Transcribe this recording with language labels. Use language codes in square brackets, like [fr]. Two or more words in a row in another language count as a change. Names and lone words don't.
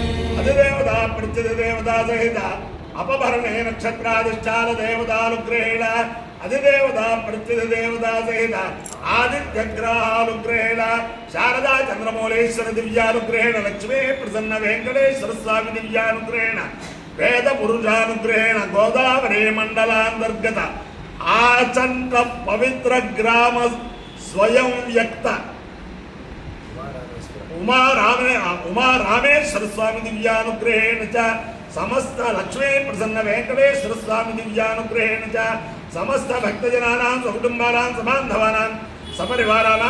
[sa] अधिदेवता प्रत्यधिदेवता सहित अपभरणे नक्षत्राधिष्ठान देवतानुग्रहेण अधिदेवता प्रत्यधिदेवता सहित आदित्यग्रहानुग्रहेण शारदा चंद्रमौलेश्वर दिव्यानुग्रहेण लक्ष्मी प्रसन्न वेंकटेश्वर स्वामी दिव्यानुग्रहेण वेद पुरुषानुग्रहेण गोदावरी मंडलांतर्गत ఆచంట పవిత్ర గ్రామ స్వయం వ్యక్త ఉమా రామేశ్వర స్వామి దివ్యానుగ్రహేణ చ సమస్త లక్ష్మీ ప్రసన్న వెంకటేశ్వర స్వామి దివ్యానుగ్రహేణ చ సమస్త భక్తజనానాం సకుటుంబానాం సబాంధవానాం సపరివారానాం